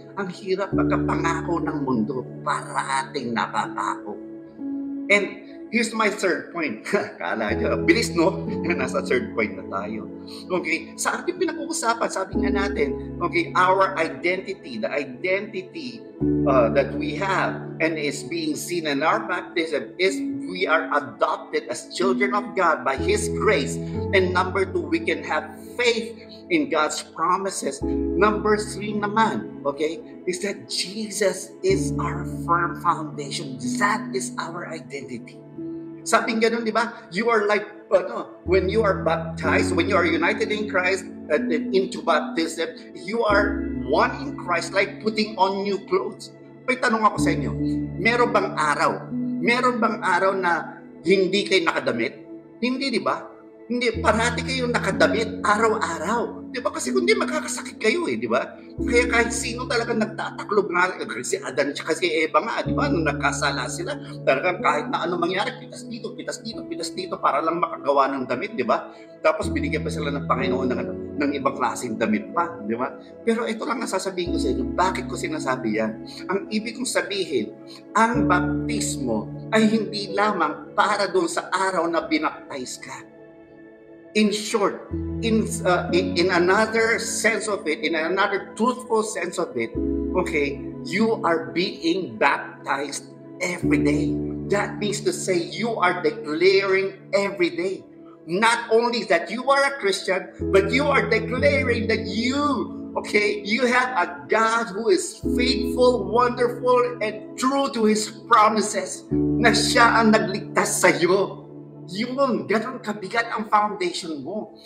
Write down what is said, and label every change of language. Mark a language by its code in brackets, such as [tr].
[tl] Ang hirap pagkapangako ng mundo para ating napapako. [en] And here's my third point. [tl] Kala nyo, bilis no? Nasa third point na tayo. [en] Okay, [tl] sa ating pinag-uusapan, sabi nga natin, [en] okay, our identity, the identity that we have and is being seen in our baptism is we are adopted as children of God by His grace. And number 2, we can have faith in God's promises. Number 3 naman, okay, is that Jesus is our firm foundation. That is our identity. [tl] Sabi ganun, di ba? [en] You are like, when you are baptized, when you are united in Christ, into baptism, you are one in Christ, like putting on new clothes. [tl] May tanong ako sa inyo, meron bang araw na hindi kayo nakadamit? Hindi, di ba? Hindi, parati kayong nakadamit araw-araw. Di ba? Kasi kundi makakasakit kayo di ba? Kaya kahit sino talaga nagtataklob nga, si Adan at si Eva nga, di ba? Nung nagkasala sila, talagang kahit na ano mangyari, pitas dito, pitas dito, pitas dito, para lang makagawa ng damit, di ba? Tapos binigyan pa sila ng Panginoon ng ibang klaseng damit pa, di ba? Pero ito lang ang sasabihin ko sa inyo, bakit ko sinasabi yan? Ang ibig kong sabihin, ang baptismo ay hindi lamang para doon sa araw na binaptize ka. [en] In short, in another sense of it, in another truthful sense of it, okay, you are being baptized every day. That means to say you are declaring every day. Not only that you are a Christian, but you are declaring that you have a God who is faithful, wonderful, and true to His promises, [tl] na siya ang nagligtas sa iyo. Yun, ganun kabigat ang foundation mo.